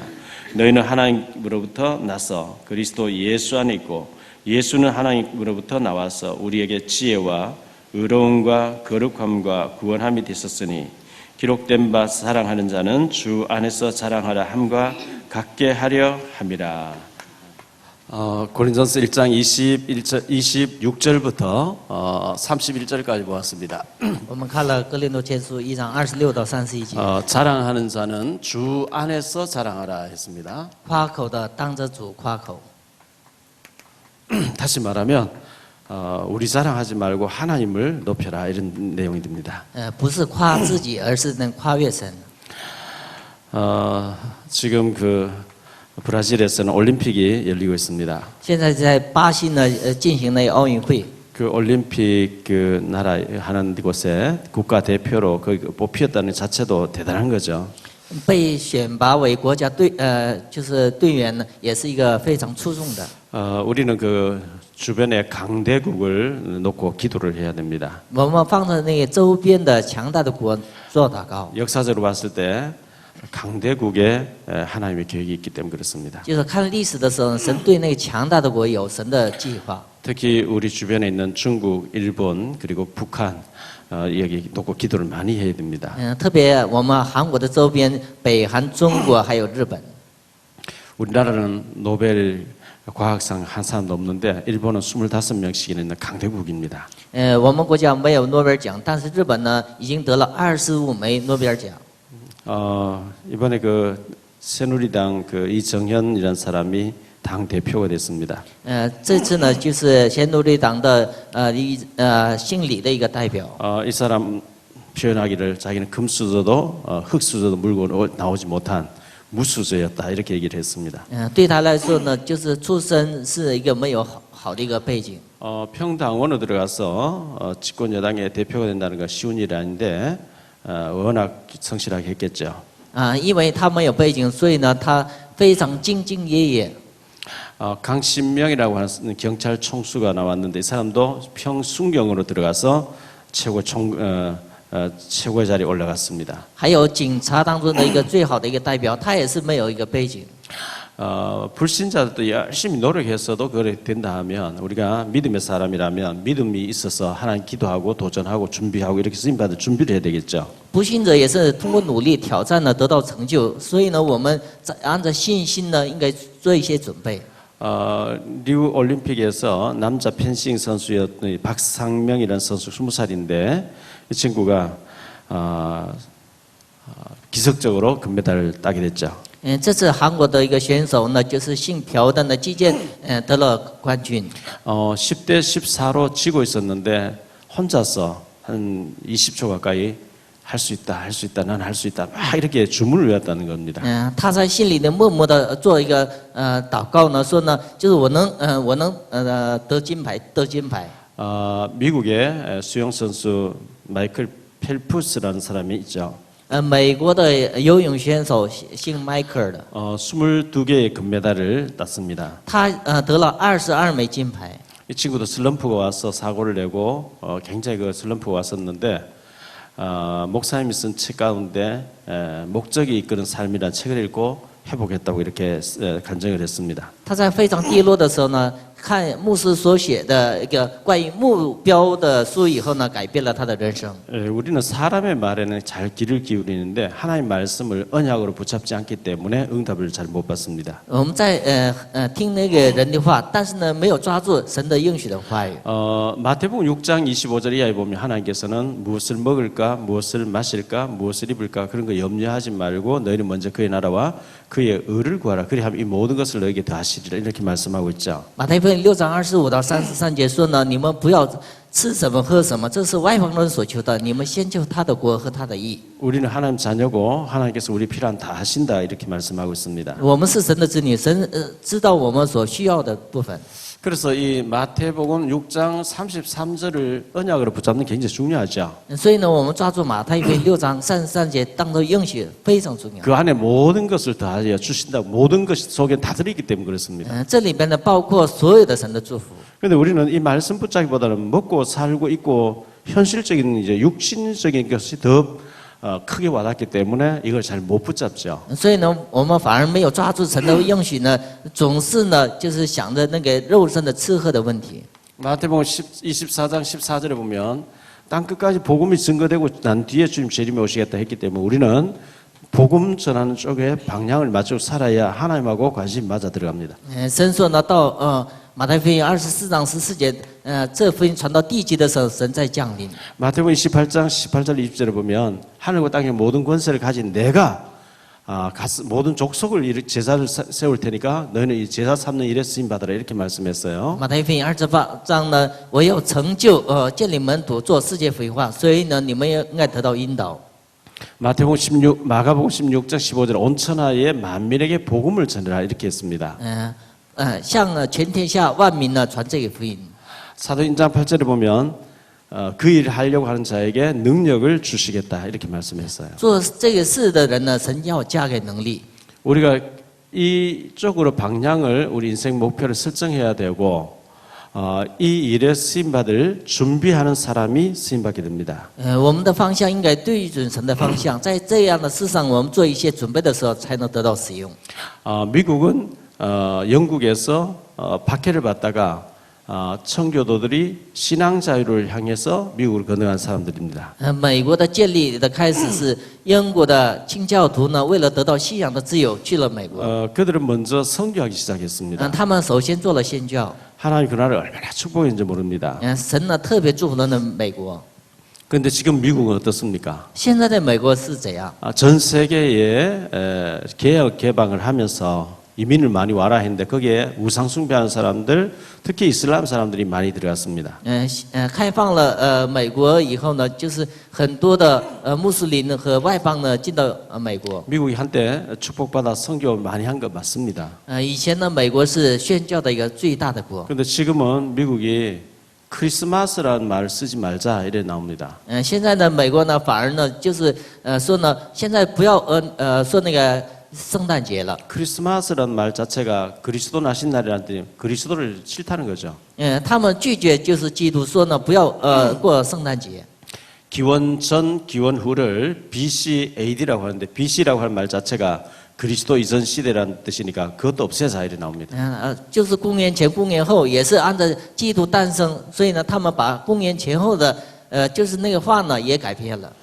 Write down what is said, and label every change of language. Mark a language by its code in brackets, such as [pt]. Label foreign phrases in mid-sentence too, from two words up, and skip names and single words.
[ko] 너희는 하나님으로부터 나서 그리스도 예수 안에 있고 예수는 하나님으로부터 나와서 우리에게 지혜와 의로움과 거룩함과 구원함이 되셨으니 기록된 바 사랑하는 자는 주 안에서 자랑하라 함과 같게 하려 함이라. 고린전서 1장 26절부터 31절까지 보았습니다. [zh] 我们看了哥林多前书1章26到31节， [ko] 자랑하는 자는 주 안에서 자랑하라 했습니다. [zh] 夸口的当着主夸口。 [ko] 다시 말하면 우리 자랑하지 말고 하나님을 높여라 이런 내용이 됩니다. [zh] 不是夸自己，而是能夸越神。 [ko] 지금 브라질에서는 올림픽이 열리고 있습니다. [zh] 现在在巴西呢，进行了奥运会。 [ko] 그 올림픽 그 나라 하는 곳에 국가 대표로 거기 뽑혔다는 자체도 대단한 거죠. [zh] 被选拔为国家队，就是队员呢，也是一个非常出众的。 [ko] 우리는 그 주변에 강대국을 놓고 기도를 해야 됩니다. [zh] 我们放在那个周边的强大的国做祷告， [ko] 역사적으로 봤을 때 강대국에 하나님의 계획이 있기 때문에 그렇습니다. [zh] 就是看历史的时候，神对那个强大的国有神的计划。 [ko] 특히 우리 주변에 있는 중국, 일본 그리고 북한 여기 놓고 기도를 많이 해야 됩니다. [zh] 特别我们韩国的周边，北韩、中国还有日本。 [ko] 우리나라는 노벨 과학상 한 사람도 없는데 일본은 25명씩 있는 강대국입니다. [zh] 我们国家没有诺贝尔奖，但是日本呢已经得了25枚诺贝尔奖。 [ko] 이번에 새누리당 이정현이라는 사람이 당 대표가 됐습니다. [zh] 这次呢就是先努力党的姓李的一个代表。 [ko] 이 사람 표현하기를 자기는 금수저도 흙수저도 물고 나오지 못한 무수저였다 이렇게 얘기를 했습니다. [zh] 对他来说呢，就是出身是一个没有好的一个背景。 [ko] 평당원으로 들어가서 집권 여당의 대표가 된다는 건 쉬운 일이 아닌데 워낙 성실하게 했겠죠. [zh] 因为他没有背景，所以呢他非常兢兢业业。 [ko] 강신명이라고 하는 경찰 총수가 나왔는데 이 사람도 평순경으로 들어가서 최고의 자리에 올라갔습니다. [zh] 还有警察当中的一个最好的一个代表，他也是没有一个背景。 [ko] 불신자들도 열심히 노력했어도 그래 된다 하면 우리가 믿음의 사람이라면 믿음이 있어서 하나님 기도하고 도전하고 준비하고 이렇게 쓰임받을 준비를 해야 되겠죠. [zh] 不信者也是通过努力挑战呢得到成就，所以呢我们按照信心呢应该做一些准备。 [ko] 리우 올림픽에서 남자 펜싱 선수였던 박상명이라는 선수 20살인데 이 친구가 기적적으로 금메달을 따게 됐죠. [zh] 这次韩国的一个选手呢，就是姓朴的呢，击剑得了冠军。 [ko] 10대 14로 지고 있었는데 혼자서 한 20초 가까이 할 수 있다, 할 수 있다, 난 할 수 있다 막 이렇게 주문을 외웠다는 겁니다. [zh] 他在心里呢默默的做一个祷告呢，说呢，就是我能得金牌，得金牌。 [ko] 미국의 수영 선수 마이클 펠프스라는 사람이 있죠. [zh] 美国的游泳选手姓迈克尔的， [ko] 22개의 금메달을 땄습니다. [zh] 他得了22枚金牌。 [ko] 이 친구도 슬럼프가 와서 사고를 내고 굉장히 슬럼프가 왔었는데 목사님이 쓴 책 가운데 목적이 이끄는 삶이라는 책을 읽고 회복했다고 이렇게 간증을 했습니다. [zh] 他在非常低落的时候呢，看牧师所写的一个关于目标的书以后呢，改变了他的人生。 [ko] 우리는 사람의 말에는 잘 귀를 기울이는데 하나님 말씀을 언약으로 붙잡지 않기 때문에 응답을 잘 못 받습니다. [zh] 我们在听那个人的话，但是呢，没有抓住神的应许的话语。 [ko] 마태복음 6장 25절 이하에 보면 하나님께서는 무엇을 먹을까, 무엇을 마실까, 무엇을 입을까 그런 거 염려하지 말고 너희는 먼저 그의 나라와 그의 의를 구하라. 그리하면 이 모든 것을 너에게 더하시리라 이렇게 말씀하고 있죠. [zh] 马太福音6章25到33节说呢，你们不要吃什么喝什么，这是外邦人所求的。你们先求他的国和他的义。 [ko] 우리는 하나님 자녀고 하나님께서 우리 필요한 다 하신다 이렇게 말씀하고 있습니다. [zh] 我们是神的子女，神知道我们所需要的部分。 [ko] 그래서 이 마태복음 6장 33절을 언약으로 붙잡는 게 굉장히 중요하죠. [zh] 所以呢，我们抓住马太福音6章33节当做应许非常重要。 [ko] 그 안에 모든 것을 다 주신다. 모든 것이 속에 다 들어있기 때문에 그렇습니다. [zh] 这里边呢包括所有的神的祝福。 [ko] 그런데 우리는 이 말씀 붙잡기보다는 먹고 살고 있고 현실적인 이제 육신적인 것이 더 크게 와닿기 때문에 이걸 잘 못 붙잡죠. [zh] 所以呢，我们反而没有抓住神的应许呢，总是呢就是想着那个肉身的吃喝的问题。 [ko] 마태복음 24장 14절에 보면 땅 끝까지 복음이 증거되고 난 뒤에 주님 재림에 오시겠다 했기 때문에 우리는 복음 전하는 쪽에 방향을 맞추고 살아야 하나님하고 관심이 맞아 들어갑니다. [zh] 神说呢，到马太福音24章14节，这福音传到地极的时候，神在降临。 [ko] 마태복음 28장 18절 20절에 보면 하늘과 땅의 모든 권세를 가진 내가 모든 족속을 제사를 세울 테니까 너희는 이 제사 삼는 일에 쓰임 받으라 이렇게 말씀했어요. [zh] 马太福音28章呢，我要成就建立门徒，做世界福音化，所以呢，你们应该得到引导。 [ko] 마가복음 16장 15절 온 천하의 만민에게 복음을 전하라 이렇게 했습니다. [zh] 向全天下万民呢传这个福音。 [ko] 사도행전 8절에 보면 그 일을 하려고 하는 자에게 능력을 주시겠다 이렇게 말씀했어요. [zh] 做这个事的人呢，神要加给能力。 [ko] 우리가 이쪽으로 방향을 우리 인생 목표를 설정해야 되고 이 일에 쓰임 받을 준비하는 사람이 쓰임 받게 됩니다. [zh] 我们的方向应该对准神的方向，在这样的事上，我们做一些准备的时候，才能得到使用。 [ko] 미국은 영국에서 박해를 받다가 청교도들이 신앙 자유를 향해서 미국을 건너간 사람들입니다. [zh] 美国的建立的开始是英国的清教徒呢，为了得到信仰的自由，去了美国。 [ko] 그들은 먼저 선교하기 시작했습니다. [zh] 他们首先做了宣教。 [ko] 하나님 그 나라를 얼마나 축복했는지 모릅니다. [zh] 神呢特别祝福了美国。 [ko] 그런데 지금 미국은 어떻습니까? [zh] 现在的美国是怎样？ [ko] 전 세계에 개혁 개방을 하면서 이민을 많이 와라 했는데 거기에 우상 숭배하는 사람들, 특히 이슬람 사람들이 많이 들어갔습니다. [zh] 开放了美国以后呢，就是很多的穆斯林和外邦呢进到美国。 [ko] 미국이 한때 축복받아 선교 많이 한 거 맞습니다. [zh] 以前呢，美国是宣教的一个最大的国。 [ko] 그런데 지금은 미국이 크리스마스라는 말을 쓰지 말자 이래 나옵니다. [zh] 现在呢，美国呢反而呢就是说呢，现在不要说那个圣诞节了。 [ko] 크리스마스라는 말 자체가 그리스도 나신 날이라는 뜻이 그리스도를 싫다는 거죠. [zh] 他们拒绝就是基督说呢，不要过圣诞节。 [ko] 기원 전 기원 후를 BC AD라고 하는데 BC라고 하는 말 자체가 그리스도 이전 시대라는 뜻이니까 그것도 없애자 이래 나옵니다. [zh] 就是公元前、公元后，也是按照基督诞生，所以呢，他们把公元前后的就是那个话呢也改变了。